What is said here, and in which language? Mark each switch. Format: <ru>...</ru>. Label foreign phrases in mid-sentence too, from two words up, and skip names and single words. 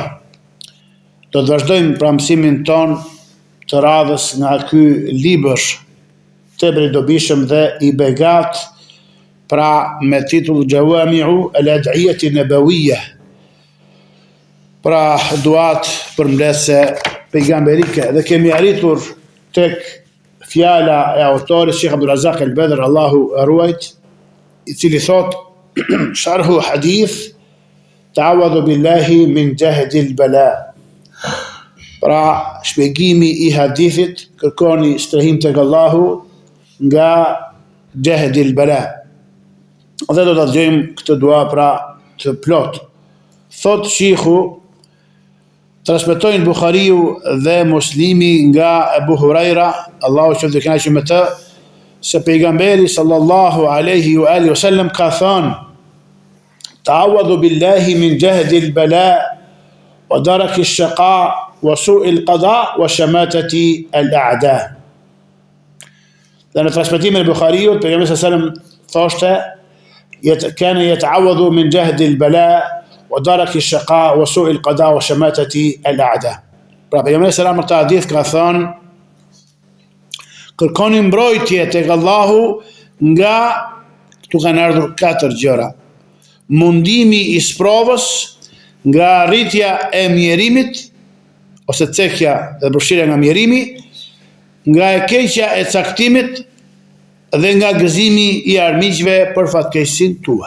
<sq>Do të vazhdojmë pra mësimin ton të radhës nga ky libër tepër i dobishëm dhe i begat, pra me titull Jawami'u al-Ad'iyati an-Nabawiyya, pra duat përmbledhse pejgamberike, dhe kemi arritur tek fjala e autorit Sheikh Abdul Razak al-Badr, Allahu e ruajt, i cili thot:</sq> <ar>"شرح حديث تعوذوا بالله من جهد البلاء."</ar> <sq>Pra shpjegimi i hadithit: kërkoni strehim tek Allahu nga</sq> <ar>جهد البلاء.</ar> <sq>Dhe do ta dëgjojmë këtë dua pra të plot. Thot Sheikhu, transmetojnë Buhariu dhe Muslimi nga Abu Huraira, Allahu qoftë i kënaqur me të, se pejgamberi</sq> <ar>صلى الله عليه وعلى آله وسلم</ar> <sq>ka thënë:</sq> <ar>"تعوذوا بالله من جهد البلاء ودرك الشقاء وسوء القضاء وشماتة الأعداء."</ar> <sq>Dhe në transmetimin e Buhariut, pejgamberi</sq> <ar>صلى الله عليه وسلم</ar> <sq>thoshte:</sq> <ar>"كان يتعوذ من جهد البلاء ودرك الشقاء وسوء القضاء وشماتة الأعداء."</ar> <sq>Pra pejgamberi</sq> <ar>صلى الله عليه وسلم</ar> <sq>hadith ka thënë: kërkoni mbrojtje tek Allahu nga, këtu kanë ardhur katër gjëra: mundimi i sprovës, nga rritja e mjerimit ose cekja dhe përfshirja nga mjerimi, nga e keqja e caktimit dhe nga gëzimi i armiqve për fatkeqësinë tuaj.</sq>